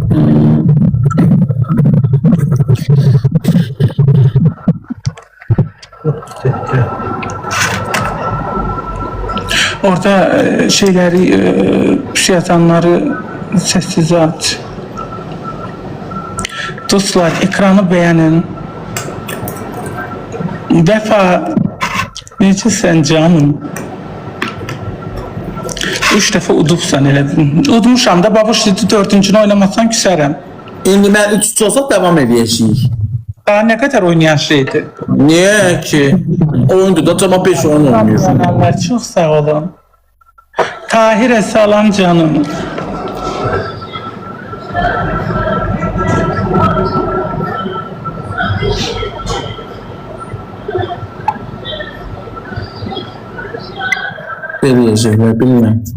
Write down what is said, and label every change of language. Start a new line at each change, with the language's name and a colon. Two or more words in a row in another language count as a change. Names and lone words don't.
Turkish: Orada şeyleri, yatanları sessize aç. Dostlar ekranı beğenin.
Azerbaijani: Defa necəsən canım? 3 dəfə udubsan elədin. Udmuşam da babuş dedi 4-cünü oynamazsan küsərəm. İndi mən 3 olsa devam edəcəyik.
Turkish: Daha ne kadar oynayan şeydi? Niye ki? Oyundu da tamam 5 oyun oynuyorsun. Allah çok sağ olun. Tahir'e salam canım.
Azerbaijani: Verəcəklər, bilmirəm.